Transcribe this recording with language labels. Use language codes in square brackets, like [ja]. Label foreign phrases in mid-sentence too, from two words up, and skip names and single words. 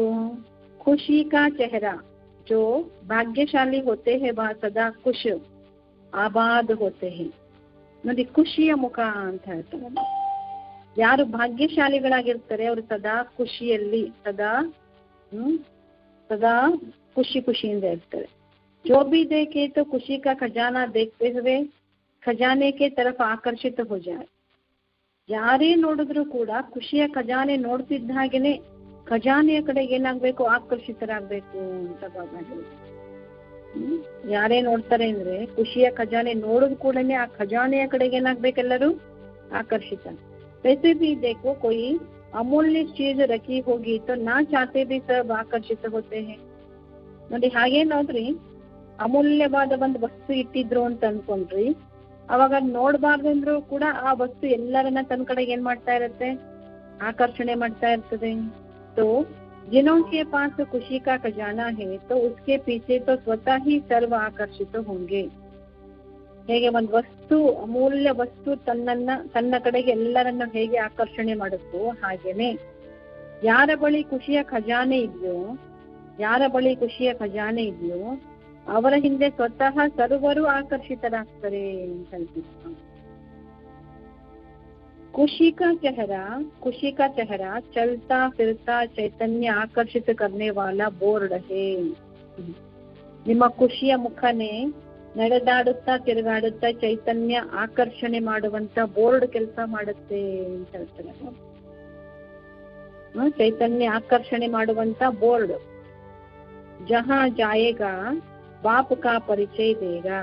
[hi] खुशी का चेहरा जो भाग्यशाली होते हैं वह सदा खुश आबाद होते हैं. [kn] ನೋಡಿ, ಖುಷಿಯ ಮುಖ ಅಂತ ಹೇಳ್ತಾರೆ. ಯಾರು ಭಾಗ್ಯಶಾಲಿಗಳಾಗಿರ್ತಾರೆ ಅವರು ಸದಾ ಖುಷಿಯಲ್ಲಿ ಸದಾ ಖುಷಿಯಿಂದ ಇರ್ತಾರೆ. [hi] जो भी देखे तो खुशी का खजाना देखते हुए खजाने के तरफ ಆಕರ್ಷಿತ हो जाए. [kn] ಯಾರೇ ನೋಡಿದ್ರು ಕೂಡ ಖುಷಿಯ ಖಜಾನೆ ನೋಡ್ತಿದ್ದ ಹಾಗೇನೆ ಖಜಾನೆಯ ಕಡೆಗೆ ಏನಾಗ್ಬೇಕು? ಆಕರ್ಷಿತರಾಗ್ಬೇಕು ಅಂತ ಬಾಬಾ ಹೇಳಿ. ಯಾರೇ ನೋಡ್ತಾರೆ ಅಂದ್ರೆ ಖುಷಿಯ ಖಜಾನೆ ನೋಡಿದ ಕೂಡಲೇ ಆ ಖಜಾನೆಯ ಕಡೆಗೆ ಏನಾಗ್ಬೇಕೆಲ್ಲರೂ? ಆಕರ್ಷಿತ. [hi] वैसे भी देखो कोई अमूल्य चीज रखी होगी तो ना चाहते भी सब आकर्षित होते हैं. [kn] ನೋಡಿ, ಹಾಗೆ ನೋಡ್ರಿ, ಅಮೂಲ್ಯವಾದ ಒಂದು ವಸ್ತು ಇಟ್ಟಿದ್ರು ಅಂತ ಅನ್ಕೊಂಡ್ರಿ, ಅವಾಗ ನೋಡ್ಬಾರ್ದು ಅಂದ್ರೂ ಕೂಡ ಆ ವಸ್ತು ಎಲ್ಲರನ್ನ ತನ್ನ ಕಡೆಗೆ ಏನ್ ಮಾಡ್ತಾ ಇರತ್ತೆ? ಆಕರ್ಷಣೆ ಮಾಡ್ತಾ ಇರ್ತದೆ. [hi] तो जिनों के पास खुशी का खजाना है तो उसके पीछे तो स्वतः ही सर्व आकर्षित होंगे. [kn] ಹೇಗೆ ಒಂದು ವಸ್ತು, ಅಮೂಲ್ಯ ವಸ್ತು ತನ್ನ ಕಡೆಗೆ ಎಲ್ಲರನ್ನ ಹೇಗೆ ಆಕರ್ಷಣೆ ಮಾಡುತ್ತೋ ಹಾಗೇನೆ ಯಾರ ಬಳಿ ಖುಷಿಯ ಖಜಾನೆ ಇದೆಯೋ ಅವರ ಹಿಂದೆ ಸ್ವತಃ ಸರ್ವರು ಆಕರ್ಷಿತರಾಗ್ತಾರೆ ಅಂತ ಹೇಳ್ತಿದ್ರು. [hi] खुशी का चेहरा चलता फिरता चैतन्य आकर्षित करने वाला बोर्ड है. [kn] ನಿಮ್ಮ ಖುಷಿಯ ಮುಖನೇ ನಡೆದಾಡುತ್ತಾ ತಿರುಗಾಡುತ್ತಾ ಚೈತನ್ಯ ಆಕರ್ಷಣೆ ಮಾಡುವಂತ ಬೋರ್ಡ್ ಕೆಲಸ ಮಾಡುತ್ತೆ ಅಂತ ಹೇಳ್ತಾರೆ. ಚೈತನ್ಯ ಆಕರ್ಷಣೆ ಮಾಡುವಂತ ಬೋರ್ಡ್. [hi] जहाँ जाएगा बाप का परिचय देगा.